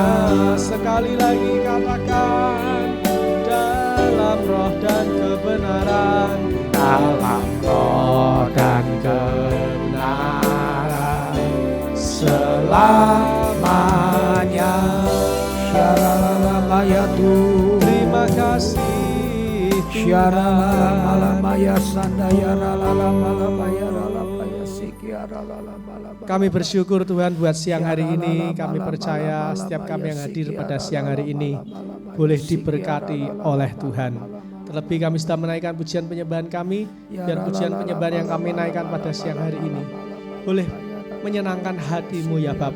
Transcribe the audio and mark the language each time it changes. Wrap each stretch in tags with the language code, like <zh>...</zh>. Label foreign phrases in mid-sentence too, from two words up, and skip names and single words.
<id>sekali lagi katakan dalam roh dan kebenaran, Dalam roh dan kebenaran selamanya. Syaralamayatu. terima kasih Syaralalamaya sandaya ralalamalabaya ralabaya sikiara lalamalabaya. Kami bersyukur Tuhan buat siang hari ini. Kami percaya setiap kami yang hadir pada siang hari ini boleh diberkati oleh Tuhan. Terlebih kami sudah menaikkan pujian penyembahan kami, dan pujian penyembahan yang kami naikkan pada siang hari ini boleh menyenangkan hatimu ya Bapa.</id>